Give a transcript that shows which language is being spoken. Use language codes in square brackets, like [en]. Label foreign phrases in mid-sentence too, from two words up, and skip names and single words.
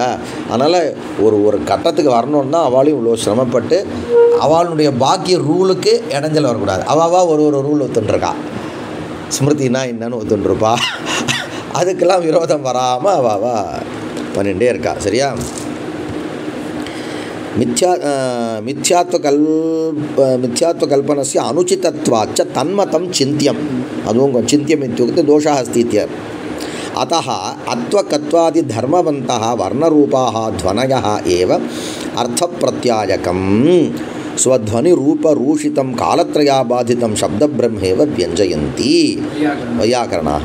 [ta] அதனால் ஒரு கட்டத்துக்கு வரணுன்னா அவளையும் இவ்வளோ சிரமப்பட்டு அவளுடைய பாக்கிய ரூலுக்கு இடைஞ்சல் வரக்கூடாது. அவள் ஒரு ரூல் ஒத்துன்ட்ருக்கா, ஸ்மிருதினா என்னன்னு ஒத்துன்ட்ருப்பா, அதுக்கெல்லாம் விரோதம் வராமல் அவள் பண்ணிகிட்டே இருக்கா. [sa] சரியா? மித்யாத்வகல்பனस्य अनुचितत्वाच्च तन्मतं चिन्त्यम् அதுவும் चिन्त्यम् इत्युक्ते दोषः अस्ति इत्यर्थः. अतः अत्वकत्वादिधर्मवन्तः वर्णरूपाः ध्वनयः एव अर्थप्रत्यायकं स्वध्वनिरूपरूषितं कालत्रयाबाधितं शब्दब्रह्मेव व्यञ्जयन्ति वैयाकरणाः.